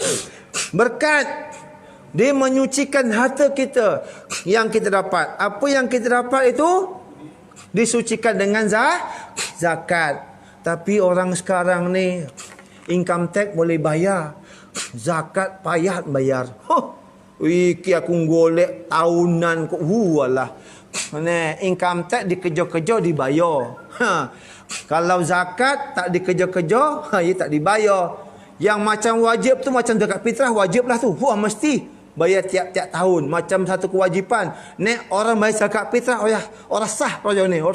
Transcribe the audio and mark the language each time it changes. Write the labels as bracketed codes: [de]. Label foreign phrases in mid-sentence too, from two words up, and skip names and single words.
[ms] Berkat dia menyucikan harta kita yang kita dapat. Apa yang kita dapat itu disucikan dengan zakat. Tapi orang sekarang ni [en] income tax [ms] boleh bayar, zakat payah bayar. [jv] Iki aku golek tahunan kok walah. [en] Income tax [ms] dikejar-kejar dibayar. Kalau zakat tak dikejar-kejar, ia tak dibayar. Yang macam wajib tu macam zakat fitrah wajib lah tu. Mesti bayar tiap-tiap tahun. Macam satu kewajipan. Nek orang bayar zakat fitrah, orang sah raya ni.